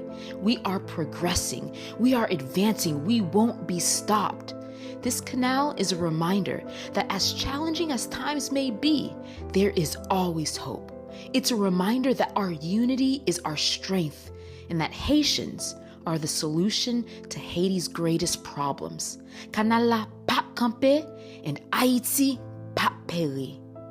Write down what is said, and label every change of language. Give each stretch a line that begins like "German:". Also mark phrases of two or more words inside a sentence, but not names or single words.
English: We are progressing, we are advancing, we won't be stopped. This canal is a reminder that as challenging as times may be, there is always hope. It's a reminder that our unity is our strength and that Haitians are the solution to Haiti's greatest problems.
Haitian Creole: Kanal la pap kampe and Haiti pap peli.